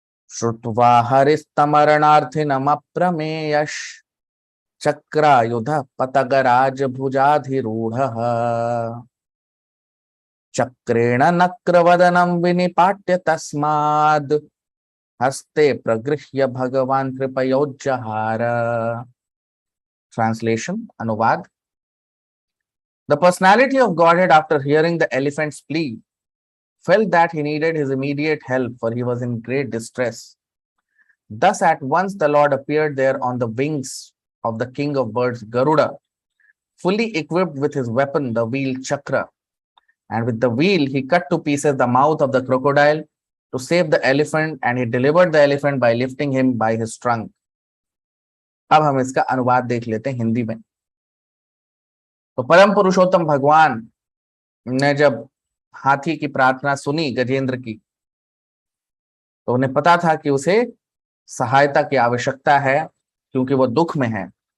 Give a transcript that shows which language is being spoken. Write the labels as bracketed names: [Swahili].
[Sanskrit] श्रुत्वा हरिस्तमरणार्थिनम प्रमेयश चक्रायुध पतगराज भुजाधिरूढ़ः चक्रेण नक्रवदनं विनिपाट्य तस्माद् हस्ते प्रगृह्य भगवान् कृपयोज्जहार। [Hindi] ट्रांसलेशन, अनुवाद। [English] The personality of Godhead, after hearing the elephant's plea, felt that he needed his immediate help, for he was in great distress. Thus at once the Lord appeared there on the wings of the king of birds Garuda, fully equipped with his weapon, the wheel Chakra. And with the wheel he cut to pieces the mouth of the crocodile to save the elephant, and he delivered the elephant by lifting him by his trunk. [Hindi] अब हम इसका अनुवाद देख लेते हैं हिंदी में। तो परम पुरुषोत्तम भगवान ने जब हाथी की प्रार्थना सुनी गजेंद्र की, तो उन्हें पता था कि उसे सहायता की आवश्यकता है, क्योंकि वो दुख में है।